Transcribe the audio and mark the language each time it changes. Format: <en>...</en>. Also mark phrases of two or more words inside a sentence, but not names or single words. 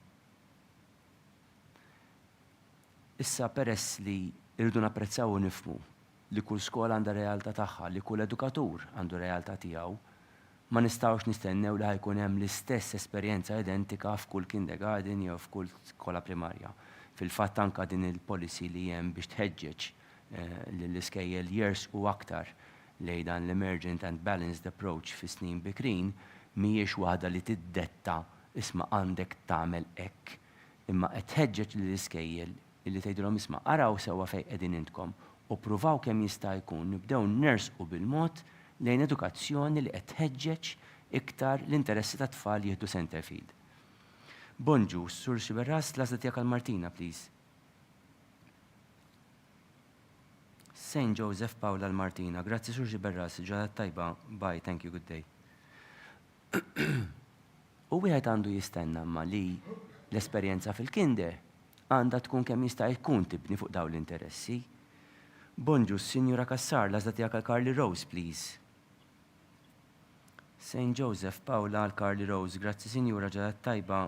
<mt>Issa peress li irridu napprezzaw u nifhmu li kull skola għandha realtà tagħha, li kull edukatur għandu realtà tiegħu, ma nistgħux nistennew li ħajkun hemm l-istess esperjenza identika f'kull kindergarten jew f'kull skola primarja. Fil-fatt anke din il-policy li hemm biex tħeġġeġ lill-iskejjel jersqu aktar lejn dan l-</mt> <en>emergent and balanced approach</en> <mt>fi snin bikrin mhijiex waħda li tiddetta isma' għandek tagħmel hekk, imma qed tħeġġeġ lill-iskejjel illi tgħidulhom isma' araw sewwa fejn qegħdin intkom u pruvaw kemm jista' jkun nibdew nersqu bil-mod lejn edukazzjoni li qed tħeġġeġ iktar l-interessi tat-tfal jieħdu</mt> <en>center field.</en> <mt>Bonġu, Sur Xiberras, l-għażla tiegħek għal Martina, please. Saint Joseph Paula l-Martina, grazzi Sur Xiberras, ġalet tajba,</mt> <en>bye, thank you, good day.</en> <mt>U wieħed għandu jistenna ma li l-esperjenza fil-kinder għandha tkun kemm jista' jkun tibni fuq dawn l-interessi. Bonġu, Sinjura Kassar, l-għażla tiegħek għal Carly Rose, please. Saint Joseph Paula għal Carly Rose, grazzi Sinjura ġalet tajba.</mt>